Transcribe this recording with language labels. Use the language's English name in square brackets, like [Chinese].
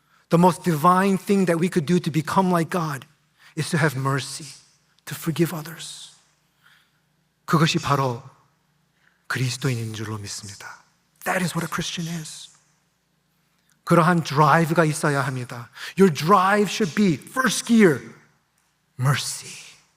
[English] The most divine thing that we could do to become like God is to have mercy, to forgive others. [Korean] 그것이 바로 그리스도인인 줄로 믿습니다. [English] That is what a Christian is. [Korean] 그러한 드라이브가 있어야 합니다. [English] Your drive should be first gear, mercy.